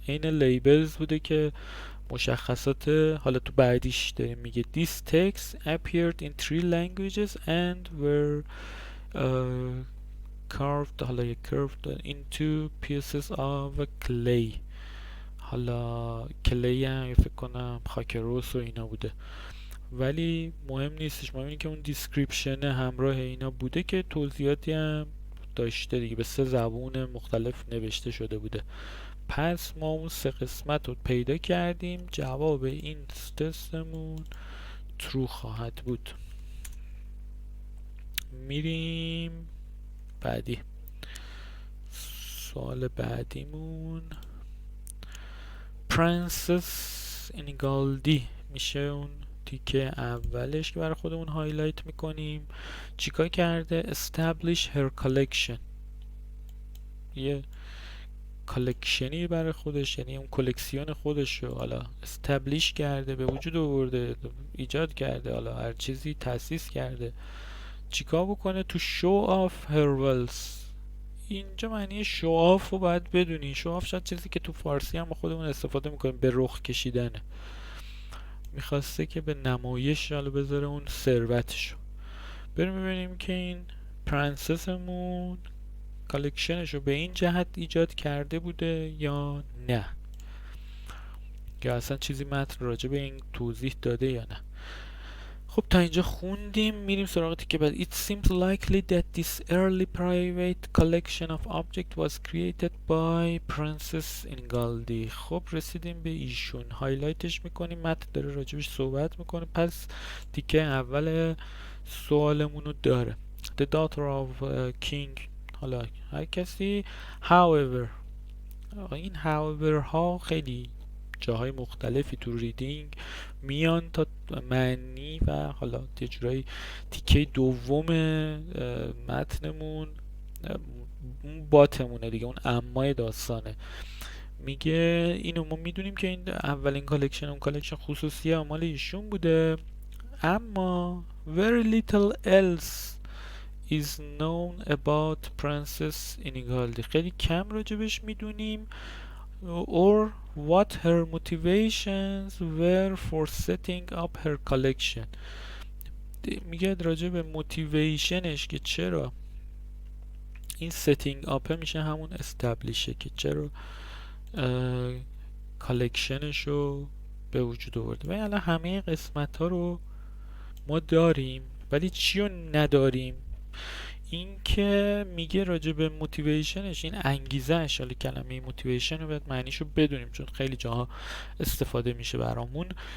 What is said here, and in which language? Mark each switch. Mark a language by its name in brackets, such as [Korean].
[Persian] این [English] labels [Persian] بوده که مشخصات حالا تو بعدیش داریم میگه [English] this text appeared in 3 languages and were curved into pieces of clay. [Persian] حالا کلی هم فکر کنم خاک رس و اینا بوده ولی مهم نیستش، مهم اینه که اون دیسکریپشن همراه اینا بوده که توضیحاتی هم داشته دیگه، به 3 زبون مختلف نوشته شده بوده. پس ما اون 3 قسمت رو پیدا کردیم. جواب این تستمون ترو خواهد بود. میریم بعدی. سوال بعدیمون پرنسس اینیگالدی میشه اون تیکه اولش که برای خودمون هایلایت میکنیم. چیکار کرده؟ [English] establish her collection. [Persian] یه کالکشنی برای خودش، یعنی اون کلکسیون خودش رو حالا استبلیش کرده، به وجود آورده، ایجاد کرده، حالا هر چیزی تأسیس کرده. چیکار بکنه؟ تو [English] show off her wealth. [Persian] اینجا معنی شو آف رو باید بدونی. شو آف شاید چیزی که تو فارسی هم خودمون استفاده میکنیم به رخ کشیدنه. میخواسته که به نمایش حالا بذاره اون ثروتشو. بریم ببینیم که این پرنسسمون کالکشنشو به این جهت ایجاد کرده بوده یا نه، یا اصلا چیزی متن راجع به این توضیح داده یا نه. خب تا اینجا خوندیم. میریم سراغ تیکه بعد. [English] It seems likely that this early private collection of objects was created by Princess Ingaldi. [Persian] خب رسیدیم به ایشون، هایلایتش میکنیم، متن داره راجبش صحبت میکنه. پس تیکه اول سوالمونو داره. [English] The daughter of king، [Persian] حالا هر کسی. However، این however ها خیلی جاهای مختلفی تو ریدینگ میان تا معنی و حالا یه جورایی تیکه دوم متنمون اون باتمونه دیگه، اون امای داستانه. میگه اینو ما میدونیم که این اولین کالکشن، اون کالکشن خصوصی اعمال ایشون بوده، اما [English] very little else is known about Princess Inequality. [Persian] خیلی کم راجبش میدونیم. [English] Or what her motivations were for setting up her collection. [Persian] میگه راجع به موتیویشنش که چرا این setting up میشه همون استبلیشه که چرا کالکشنش رو به وجود آورده. و الان همه قسمت ها رو ما داریم ولی چی رو نداریم؟ این که میگه راجع به موتیویشنش، این انگیزش، حالا کلمه موتیویشن رو باید معنیشو بدونیم چون خیلی جاها استفاده میشه برامون.